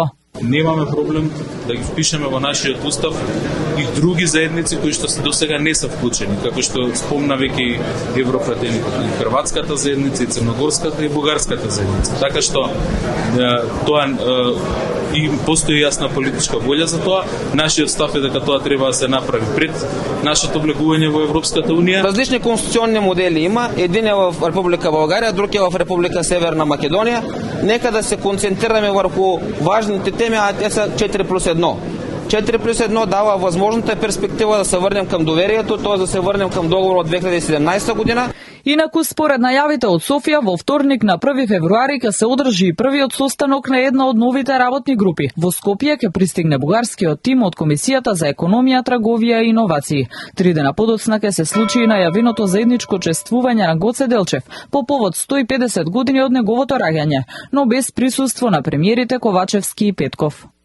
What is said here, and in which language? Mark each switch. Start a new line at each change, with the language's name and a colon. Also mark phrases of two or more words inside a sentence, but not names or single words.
Macedonian: Немаме проблем да ги впишеме во нашиот устав и други заедници кои што се досега не се вклучени, како што спомна веќе европратеникот, и хрватската заедница, и црногорската и бугарската заедница. Така што тоа и постои јасна политичка волја за тоа. Нашиот став е дека тоа треба да се направи пред нашето влегување во Европската Унија.
Bulgarian: Различни конституционни модели има, един е во Република Българија, друг е во Република Северна Македонија. Нека да се концентрираме врху важните теми, а те се 4+1. 4+1 дава възможната перспектива да се върнем към доверието, т.е. да се върнем към договор от 2017 година.
Macedonian: Инаку, според најавите од Софија, во вторник на 1 февруари ќе се одржи и првиот состанок на една од новите работни групи. Во Скопје ќе пристигне бугарскиот тим од Комисијата за економија, трговија и иновации. 3 дена подоцна ќе се случи и најавеното заедничко чествување на Гоце Делчев по повод 150 години од неговото раѓање, но без присуство на премиерите Ковачевски и Петков.